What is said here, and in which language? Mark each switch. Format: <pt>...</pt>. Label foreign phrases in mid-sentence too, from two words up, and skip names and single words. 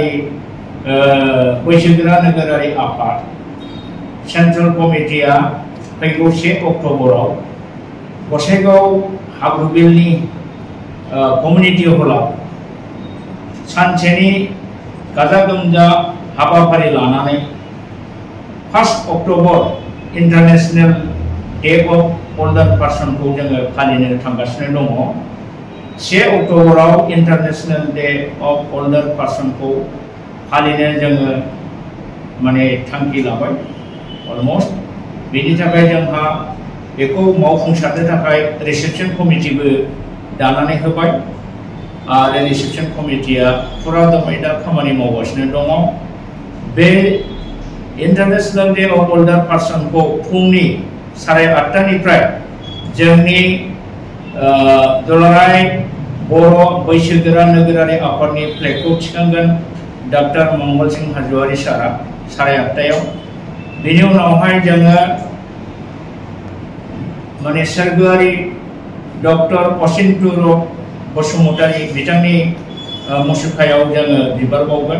<brx>बैसोगोरा नोगोरारि आफाद</brx> <en>central committee</en> <brx>फैगौ 1 अक्ट'बराव गसाइगाव हाब्रुबिलनि कमिउनिटि हलाव सानसेनि गाजा गोमजा हाबाफारि लानानै 1 अक्ट'बर इंटरनेशनल डे ऑफ ओल्डर पर्सन को जोङो फालिनो थांगासिनो दङ। 1 अक्ट'बराव इंटरनेशनल डे ऑफ ओल्डर पर्सन को फालिनो जोङो माने थांखि लाबाय अलमोस्ट। बेनि थाखाय जोंहा बेखौ मावफुंसारनो थाखाय</brx> <en>reception committee</en> <brx>दानानै होबाय आरो</brx> <en>reception committee</en> <brx>फुरा दमै दा खामानि मावगासिनो दङ। बे इंटरनेशनल डे ऑफ ओल्डर पर्सन को फुंनि 8:30 जोंनि दुलाराय बर' बैसोगोरा नोगोरारि आफादनि फ्लेगखौ थिखांगोन डॉक्टर मंगल सिंह हाज'वारि सारा 8:30। बेनि उनावहाय जोङो माने सोरगोआरि डॉक्टर असिन्तर बसुमतारी बिथांनि मुसुखायाव जोङो बिबार बावगोन।</brx>